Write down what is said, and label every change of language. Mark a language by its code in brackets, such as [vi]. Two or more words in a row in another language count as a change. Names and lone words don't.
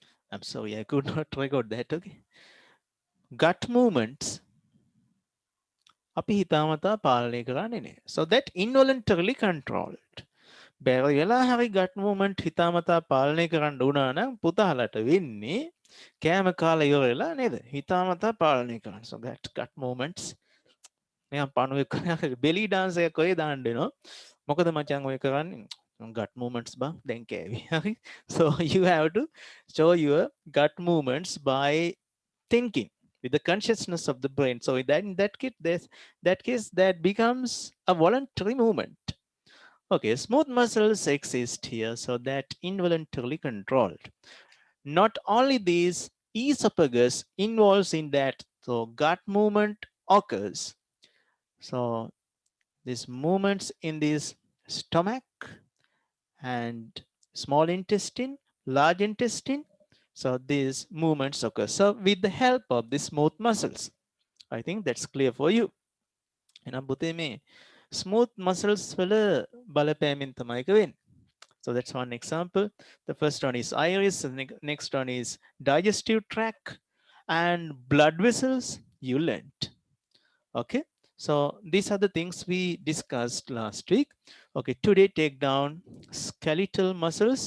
[en] I'm sorry, I could not record that. [si] Okay. [en] Gut movements [si] අපි හිතාමතා පාලනය කරන්නේ නෑ. [en] So that involuntarily controlled. [si] බැරි වෙලා හරි [en] gut movement [si] හිතාමතා පාලනය කරන්න වුණා නම් පුතාලට වෙන්නේ කෑම කාලා ඉවර වෙලා නේද? හිතාමතා පාලනය කරන්න. [en] So that gut movements [si] නිකන් පණුවෙක් [en] belly dance [si] එකක් ඔය දාන්න වෙනවා. මොකද මචං ඔය කරන්නේ [en] gut movements [si] බං දැන් කෑවි. හරි. [en] So you have to show your gut movements by thinking with the consciousness of the brain. So that case that becomes a voluntary movement. Okay, smooth muscles exist here, so that involuntarily controlled. Not only this, esophagus involves in that, so gut movement occurs. So these movements in this stomach and small intestine, large intestine. So these movements occur. So with the help of the smooth muscles, I think that's clear for you. [si] එහෙනම් පුතේ මේ [en] smooth muscles [si] වල බලපෑමෙන් තමයි ඒක වෙන්නේ. [en] So that's one example. The first one is iris, the next one is digestive tract, and blood vessels you learned. Okay, so these are the things we discussed last week. Okay, today take down skeletal muscles.